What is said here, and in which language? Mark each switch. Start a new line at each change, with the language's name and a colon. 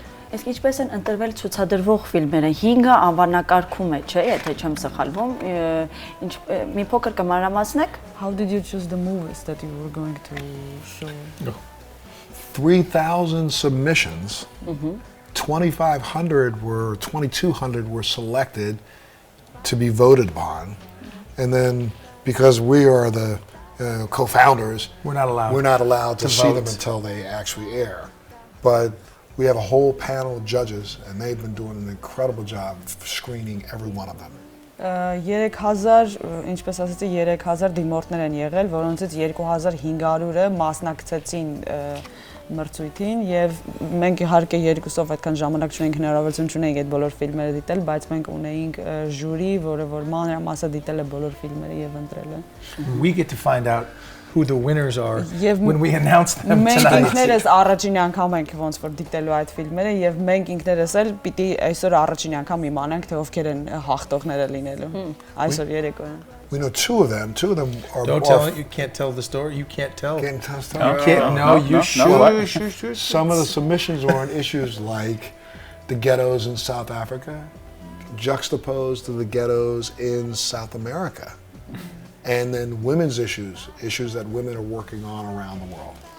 Armenian: Իսկ ինչպես են ընտրվել ցուցադրվող ֆիլմերը 5-ը անվանակարգում է, չէ՞, եթե չեմ սխալվում, մի փոքր կմանրամասնեք։
English: How did you choose the movies that you were going to show? 3,000 submissions. 2,200 were selected to be voted upon, and then because we are the co-founders, We're not allowed to see them vote. until they actually air. But we have a whole panel of judges, and they've been doing an incredible job screening every one of them.
Armenian: 3000, ինչպես ասացի, 3000 դիմորդներ են եղել, որոնցից 2500-ը մասնակցեցին մրցույթին եւ մենք իհարկե երկուսով այդքան ժամանակ չունենք հնարավորություն չունենք այդ բոլոր ֆիլմերը դիտել, բայց մենք ունեինք ժյուրի, որը որ մանրամասը դիտել է բոլոր ֆիլմերը եւ ընտրել է։
English: We get to find out who the winners are when we announce them
Armenian: Մենք
English: tonight.
Armenian: ինքներս առաջին անգամ ենք ոնց որ դիտելու այդ ֆիլմերը եւ մենք ինքներս էլ պիտի այսօր առաջին անգամ իմանանք թե ովքեր են հաղթողները լինելու այսօր երեկոյան
English: We know two of them are. Don't tell it. You can't tell the story. You can't tell. Can't tell the story. You can't. No, you should. Some of the submissions were on issues like the ghettos in South Africa, juxtaposed to the ghettos in South America, and then women's issues that women are working on around the world.